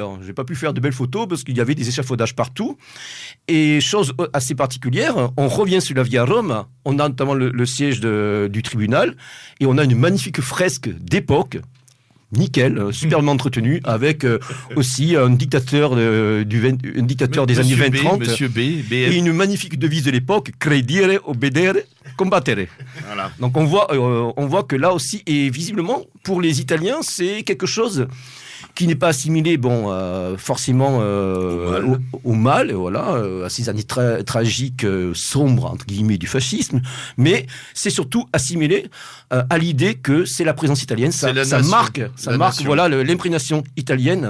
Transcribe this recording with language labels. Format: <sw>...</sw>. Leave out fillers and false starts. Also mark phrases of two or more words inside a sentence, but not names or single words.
<fr>Je n'ai pas pu faire de belles photos parce qu'il y avait des échafaudages partout. Et chose assez particulière, on revient sur la Via Rome, on a notamment le siège du tribunal et on a une magnifique fresque d'époque, nickel, superbement entretenu, avec aussi un dictateur des années 20-30 Monsieur B, et une magnifique devise de l'époque,</fr> <it>credere, obedere, combattere.</it> <fr>Voilà. Donc on voit que là aussi, et visiblement pour les Italiens, c'est quelque chose qui n'est pas assimilé forcément au mal, à ces années tragiques, sombres, entre guillemets, du fascisme, mais c'est surtout assimilé à l'idée que c'est la présence italienne, ça marque l'imprégnation italienne.</fr>